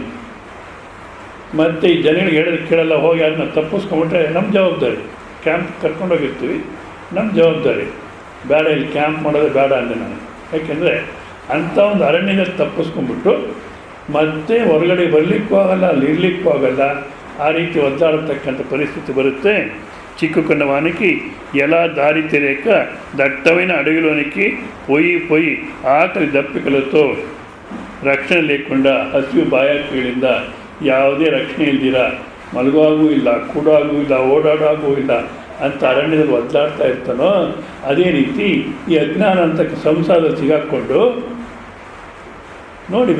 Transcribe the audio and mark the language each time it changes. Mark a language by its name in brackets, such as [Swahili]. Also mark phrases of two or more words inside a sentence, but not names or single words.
[Kannada] ಮತ್ತು ಈ ಜನಗಳಿಗೆ ಹೇಳಿದ್ರೆ ಕೇಳಲ್ಲ, ಹೋಗಿ ಅದನ್ನ ತಪ್ಪಿಸ್ಕೊಂಬಿಟ್ರೆ ನಮ್ಮ ಜವಾಬ್ದಾರಿ. ಕ್ಯಾಂಪ್ ಕರ್ಕೊಂಡೋಗಿರ್ತೀವಿ, ನಮ್ಮ ಜವಾಬ್ದಾರಿ. ಬೇಡ, ಇಲ್ಲಿ ಕ್ಯಾಂಪ್ ಮಾಡೋದೇ ಬೇಡ ಅಂದೆ ನಾನು. ಯಾಕೆಂದರೆ ಅಂಥ ಒಂದು ಅರಣ್ಯದಲ್ಲಿ ತಪ್ಪಿಸ್ಕೊಂಡ್ಬಿಟ್ಟು ಮತ್ತೆ ಹೊರಗಡೆ ಬರಲಿಕ್ಕೂ ಆಗಲ್ಲ, ಅಲ್ಲಿ ಇರಲಿಕ್ಕೂ ಆಗಲ್ಲ, ಆ ರೀತಿ ಒದ್ದಾಡತಕ್ಕಂಥ ಪರಿಸ್ಥಿತಿ ಬರುತ್ತೆ. [Telugu] చిక్కుకున్నవానికి ఎలా దారి తెలియక దట్టమైన అడవిలోనికి పోయి ఆకలి దప్పికలతో [Kannada] ರಕ್ಷಣೆ లేకుండా ಹಸಿವು ಬಾಯಾರಿಕೆಗಳಿಂದ ಯಾವುದೇ ರಕ್ಷಣೆ ಇಲ್ದಿರ ಮಲಗುವಾಗೂ ಇಲ್ಲ, ಕೂಡಾಗೂ ಇಲ್ಲ, ಓಡಾಡೋಗೂ ಇಲ್ಲ ಅಂತ ಅರಣ್ಯದಲ್ಲಿ ಒದ್ದಾಡ್ತಾ ಇರ್ತಾನೋ, ಅದೇ ರೀತಿ ಈ ಅಜ್ಞಾನ ಅಂತ ಸಂಸಾರದಲ್ಲಿ ಸಿಗಾಕ್ಕೊಂಡು ನೋಡಿ.